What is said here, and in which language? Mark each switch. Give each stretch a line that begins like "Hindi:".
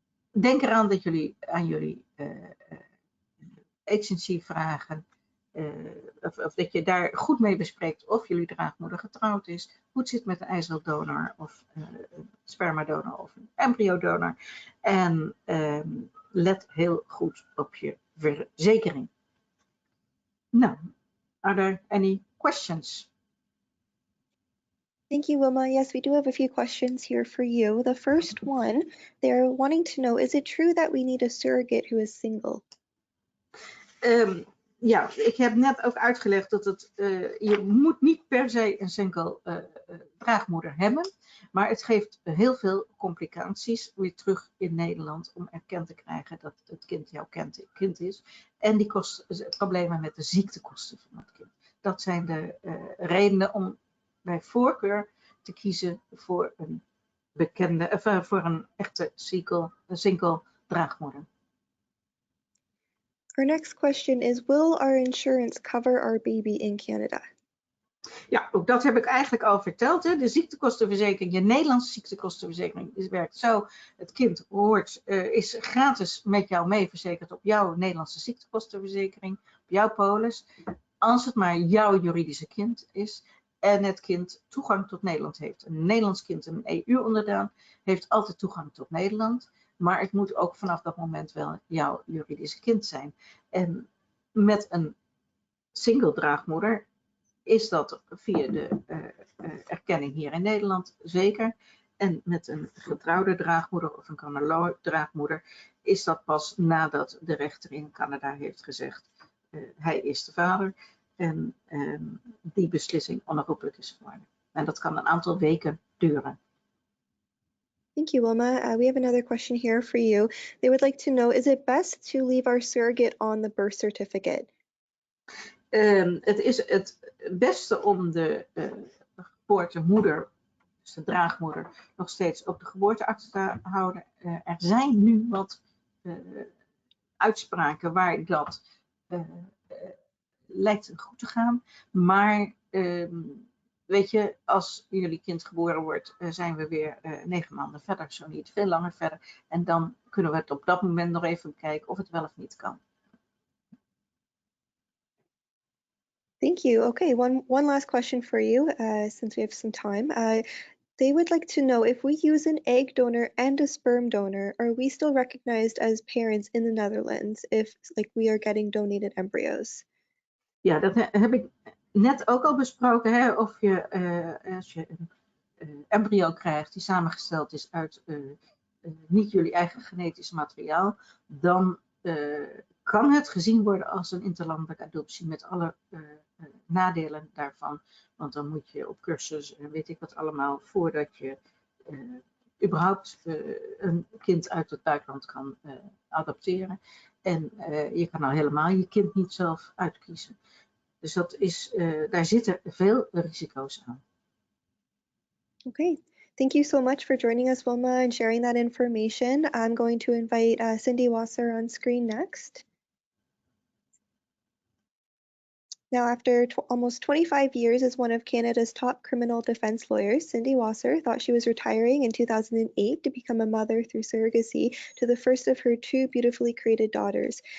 Dutch: Denk eraan dat jullie aan jullie agency vragen. Of dat je daar goed mee bespreekt of jullie draagmoeder getrouwd is, hoe het zit met een eiceldonor of een spermadonor of een embryodonor. En let heel goed op je verzekering.
English: Nou, are there any questions? Thank you, Wilma. Yes, we do have a few questions here for you. The first one, they're wanting to know, is it true that we need a surrogate who is single?
Dutch: Ja, ik heb net ook uitgelegd dat je moet niet per se een single draagmoeder hebben. Maar het geeft heel veel complicaties weer terug in Nederland om erkend te krijgen dat het kind jouw kind is. En die problemen met de ziektekosten van het kind. Dat zijn de redenen om bij voorkeur te kiezen voor een voor een echte single draagmoeder.
English: Our next question is, will our insurance cover our baby in Canada?
Dutch: Ja, ook dat heb ik eigenlijk al verteld. Hè. De ziektekostenverzekering, je Nederlandse ziektekostenverzekering, werkt zo. Het kind is gratis met jou meeverzekerd op jouw Nederlandse ziektekostenverzekering, op jouw polis. Als het maar jouw juridische kind is en het kind toegang tot Nederland heeft. Een Nederlands kind, een EU-onderdaan, heeft altijd toegang tot Nederland. Maar het moet ook vanaf dat moment wel jouw juridische kind zijn. En met een single draagmoeder is dat via de erkenning hier in Nederland zeker. En met een getrouwde draagmoeder of een Canada draagmoeder is dat pas nadat de rechter in Canada heeft gezegd hij is de vader. En die beslissing onherroepelijk is geworden. En dat kan een aantal weken duren.
English: Thank you, Wilma. We have another question here for you. They would like to know, is it best to leave our surrogate on the birth certificate?
Dutch: Het is het beste om de geboortemoeder, dus de draagmoeder, nog steeds op de geboorteakte te houden. Er zijn nu wat uitspraken waar dat lijkt goed te gaan. Maar weet je, als jullie kind geboren wordt, zijn we weer 9 maanden verder, zo niet veel langer verder. En dan kunnen we het op dat moment nog even kijken of het wel of niet kan.
English: Thank you. Okay, one last question for you, since we have some time. They would like to know, if we use an egg donor and a sperm donor, are we still recognized as parents in the Netherlands if we are getting donated embryos?
Dutch: Ja, dat heb ik net ook al besproken. Hè? Of je, als je een embryo krijgt die samengesteld is uit niet jullie eigen genetisch materiaal, dan kan het gezien worden als een interlandelijke adoptie met alle nadelen daarvan. Want dan moet je op cursus en weet ik wat allemaal voordat je überhaupt een kind uit het buitenland kan adopteren. En je kan al helemaal je kind niet zelf uitkiezen. Dus dat is, daar zitten veel risico's aan.
English: Okay, thank you so much for joining us, Wilma, and sharing that information. I'm going to invite Cindy Wasser on screen next. Now, after almost 25 years as one of Canada's top criminal defense lawyers, Cindy Wasser thought she was retiring in 2008 to become a mother through surrogacy to the first of her two beautifully created daughters.